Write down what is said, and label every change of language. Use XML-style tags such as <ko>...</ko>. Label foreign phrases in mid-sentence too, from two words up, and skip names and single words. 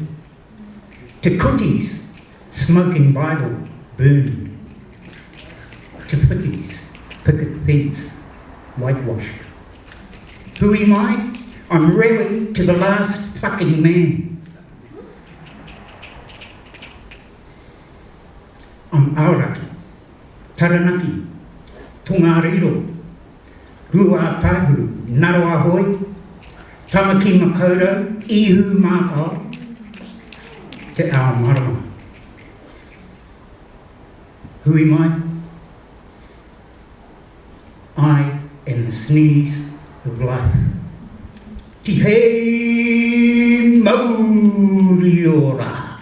<en>Te Kuti's smoking Bible burned. Te Whitty's picket fence whitewashed. Who am I? I'm Rewi to the last fucking man. I'm Aoraki, Taranaki, Tongariro, Rua Pahu, Naroa Hoi, Tamaki Makoto, Ihu Mātao, Te Ao Marama. Who am I? I am the sneeze of life.</en> <mi>Tihei Mauriora.</mi>